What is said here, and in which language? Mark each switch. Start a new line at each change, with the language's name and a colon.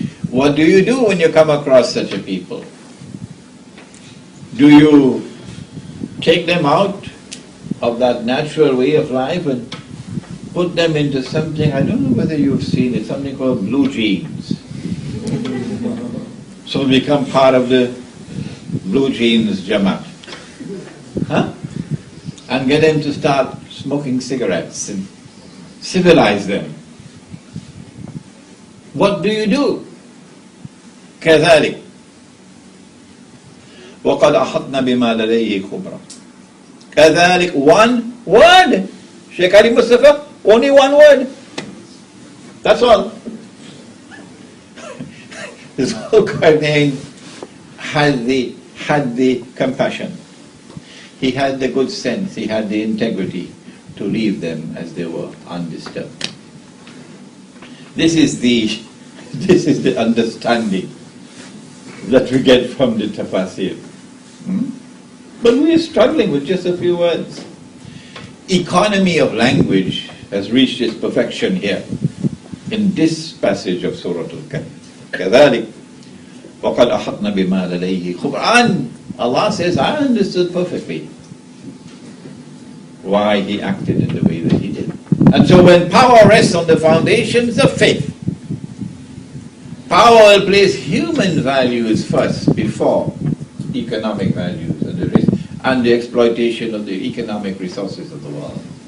English: What do you do when you come across such a people? Do you take them out of that natural way of life and put them into something, I don't know whether you've seen it, something called blue jeans. So become part of the blue jeans Jamaat. Huh? And get them to start smoking cigarettes and civilize them. What do you do?
Arabic: كذلك وقد أحطنا بما لديه خبرا.
English: كذلك, one word. Sheikh Ali Mustafa, only one word. That's all. His whole Quran had the compassion. He had the good sense, he had the integrity to leave them as they were, undisturbed. This is the understanding that we get from the tafsir. But we are struggling with just a few words. Economy of language has reached its perfection here in this passage of Surah Al-Kahf.
Arabic: كذلك وقد أحطنا بما لديه خبرا.
English: Allah says, I understood perfectly why he acted in the way that he did. And so when power rests on the foundations of faith, power will place human values first before economic values and the exploitation of the economic resources of the world.